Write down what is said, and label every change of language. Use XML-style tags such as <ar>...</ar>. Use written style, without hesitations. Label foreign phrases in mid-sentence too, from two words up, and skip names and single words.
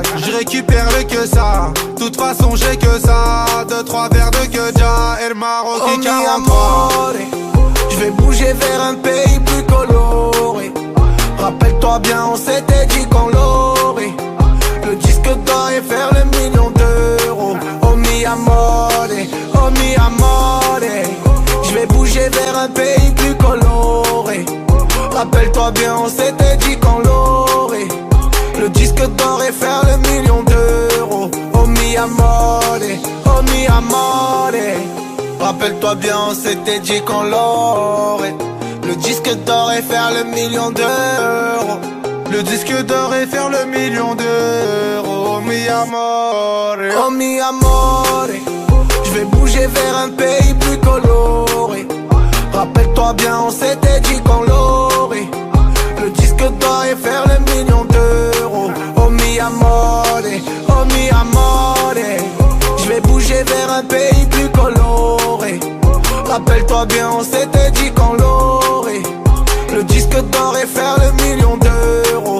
<fr>Je récupère le que ça, de toute façon j'ai que ça. 2-3 verres de queja et le Maroc et 43. Je vais bouger vers un pays plus coloré. Rappelle-toi bien, on s'était dit qu'on l'aurait. Le disque d'or et faire le million d'euros.</fr> <it>Oh mi amore, oh mi amore.</it> <fr>Je vais bouger vers un pays plus coloré. Rappelle-toi bien, on s'était dit qu'on l'aurait. Le disque d'or et faire le million d'euros.</fr> <it>Oh mi amore, oh mi amore.</it> <fr>Rappelle-toi bien, on s'était dit qu'on l'aurait. Le disque d'or et faire le million d'euros. Le disque d'or et faire le million d'euros.</fr> <it>Oh mi amore, oh mi amore.</it> <fr>Je vais bouger vers un pays plus coloré. Rappelle-toi bien, on s'était dit qu'on l'aurait. Le disque d'or et faire le million d'euros.</fr> <it>Oh mi amore, oh mi amore.</it> <fr>Je vais bouger vers un pays plus coloré. Rappelle-toi bien, on s'était dit qu'on l'aurait. Le disque d'or et faire le million d'euros.</fr>